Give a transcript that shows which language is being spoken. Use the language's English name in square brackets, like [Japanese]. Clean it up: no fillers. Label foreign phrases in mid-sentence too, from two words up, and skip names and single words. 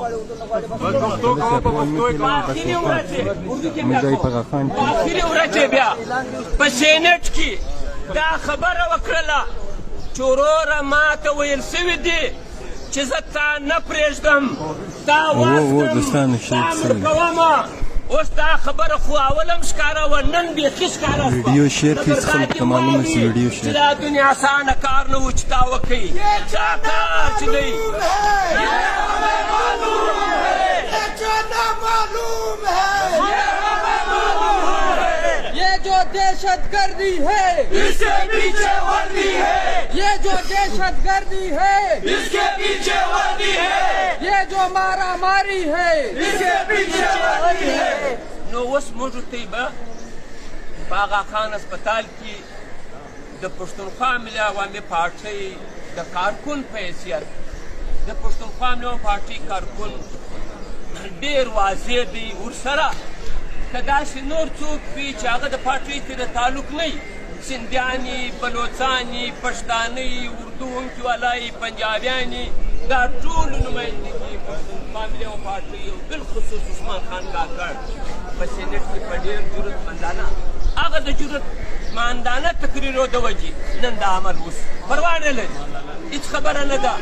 [Pashto] آخري ورځ یې بیا په سینټ کې دا خبره وکړله چې وروره ماته ویل سوي دي چې زه تا نه پرېږدم، دا وسکم تا مړ کومه. اوس دا خبره خو اول هم ښکاره وه، نن بیخي ښکاره شوه. ویډیو شیر کړئ څه خلکو ته معلومه شي. ویډیو شیر چې دا دنیا اسانه کار نه و چې تا وکړئ، دا کار چې دی [Urdu] یہ جو دہشت گردی ہے اس کے پیچھے وردی ہے, یہ جو دہشت گردی ہے اس کے پیچھے وردی ہے, یہ جو مارا ماری ہے اس کے پیچھے وردی ہے. [Pashto] نو اوس موږ ته به په آغا خان اسپتال کې د پښتونخوا ملي عوامي پارټۍ د کارکون په حیثیت د پښتونخوا ملي عوامي پارټۍ کارکون ډېر واضح دی. ورسره که داسې نور څوک وي چې هغه د پارټۍ سره تعلق نه وي، سندیانې، بلوڅانې، پښتانه، اردو وونکي والای، پنجابیانې، دا ټولو نمایندګي پښتونخوا ملي عوامي پارټۍ او بالخصوص عثمان خان کاکړ په سینټ کې په ډېر جرأتمندانه هغه د جرأتمندانه تقریرو د وجې نن دا عمل اوس پروا نه لري، هېڅ خبره نه ده.